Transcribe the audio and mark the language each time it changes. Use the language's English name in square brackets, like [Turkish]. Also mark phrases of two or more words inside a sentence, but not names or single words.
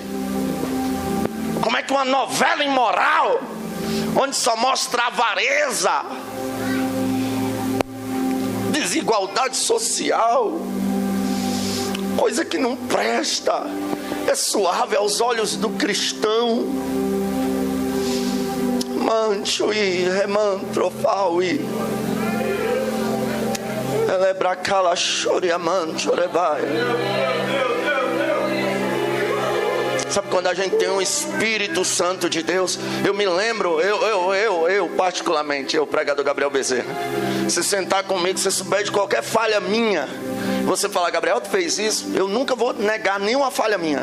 [Portuguese] Como é que uma novela imoral, onde só mostra avareza, desigualdade social, coisa que não presta, é suave aos olhos do cristão? Mancho e remantrofal e elebracala choriamancho rebai. Sabe quando a gente tem um Espírito Santo de Deus? Eu me lembro, eu particularmente, eu, pregador Gabriel Bezerra, se sentar comigo, se souber de qualquer falha minha, você falar: Gabriel, tu fez isso, eu nunca vou negar nenhuma falha minha.